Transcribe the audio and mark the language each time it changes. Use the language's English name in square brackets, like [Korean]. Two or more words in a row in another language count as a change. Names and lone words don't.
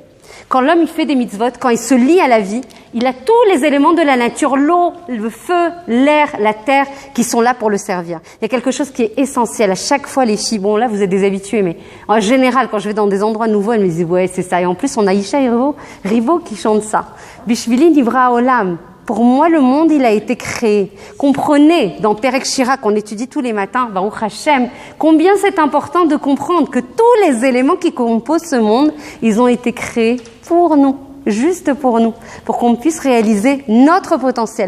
[French] Quand l'homme il fait des mitzvot, quand il se lie à la vie, il a tous les éléments de la nature, l'eau, le feu, l'air, la terre, qui sont là pour le servir. Il y a quelque chose qui est essentiel. À chaque fois, les filles, bon là vous êtes des habitués, mais en général, quand je vais dans des endroits nouveaux, elles me disent ouais c'est ça. Et en plus, on a Isha et Rivo qui chantent ça. [Hebrew] בשבילי נברא עולם. [French] Pour moi, le monde, il a été créé. Comprenez, dans Perek Shira, qu'on étudie tous les matins, [Hebrew] ברוך השם, [French] combien c'est important de comprendre que tous les éléments qui composent ce monde, ils ont été créés pour nous, juste pour nous, pour qu'on puisse réaliser notre potentiel.